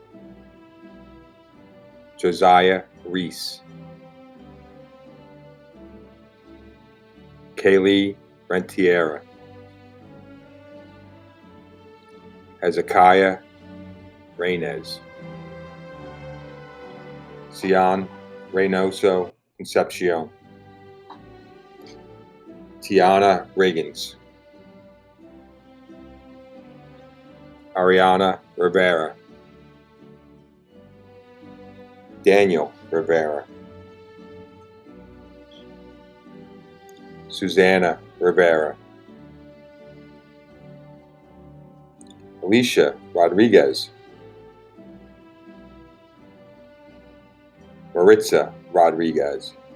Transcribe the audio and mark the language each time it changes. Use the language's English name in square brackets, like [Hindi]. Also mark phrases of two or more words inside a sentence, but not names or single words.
[English] Josiah Reese, Kaylee Rentiera, Hezekiah Reynez, Cian Reynoso Concepcion, Tiana Riggins, Ariana Rivera, Daniel Rivera, Susanna Rivera, Alicia Rodriguez, Maritza Rodriguez,